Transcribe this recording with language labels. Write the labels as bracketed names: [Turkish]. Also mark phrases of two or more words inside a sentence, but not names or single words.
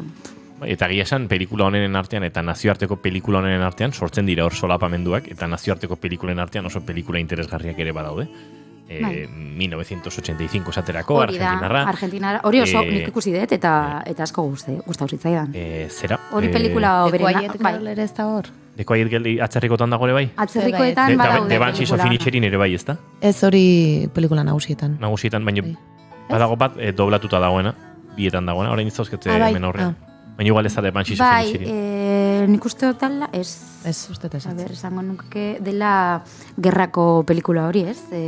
[Basque] Eta gila esan, pelikula honenen artean eta nazioarteko pelikula honenen artean sortzen dira hor solapamenduak, eta nazioarteko pelikulen artean oso pelikula interesgarriak ere badaude. 1985 esaterako, Argentinarra. Hori oso nik ikusi dut, eta asko gustau zitzaidan. Zera? Hori pelikula oberena. The Quiet Girl ere ez da hor? The Quiet Girl atzerrikotan dago ere bai? Atzerrikoetan badaude. The Banshees of Inisherin ere bai, ez da? Ez hori pelikula nagusietan. Nagusietan, baina badago bat doblatuta dagoena, bietan dagoena, orain iztauzketze hemen horrean. Baina igual ez da The Banshees of Inisherin. Nik uste dut dela, ez... Ez, uste ez. Esango nuke dela gerrako pelikula hori, ez?